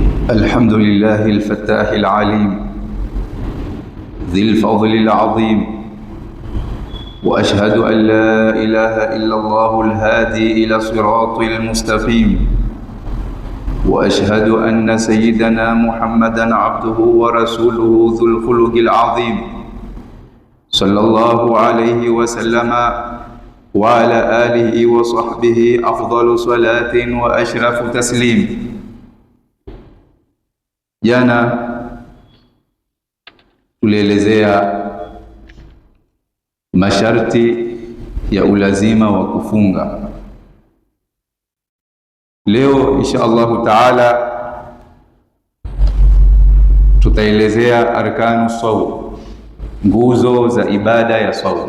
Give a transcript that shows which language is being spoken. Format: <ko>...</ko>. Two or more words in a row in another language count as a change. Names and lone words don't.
<ar>الحمد لله الفتاح العليم ذي الفضل العظيم، وأشهد أن لا إله إلا الله الهادي إلى صراط المستقيم، وأشهد أن سيدنا محمدًا عبده ورسوله ذو الخلق العظيم، صلى الله عليه وسلم وعلى آله وصحبه أفضل صلاة وأشرف تسليم.</ar> <sw>Jana tulielezea masharti ya ulazima wa kufunga. Leo</sw> <ar>إن شاء الله تعالى</ar> <sw>tutaelezea</sw> <ar>أركان الصوم,</ar> <sw>nguzo za ibada ya saumu.</sw>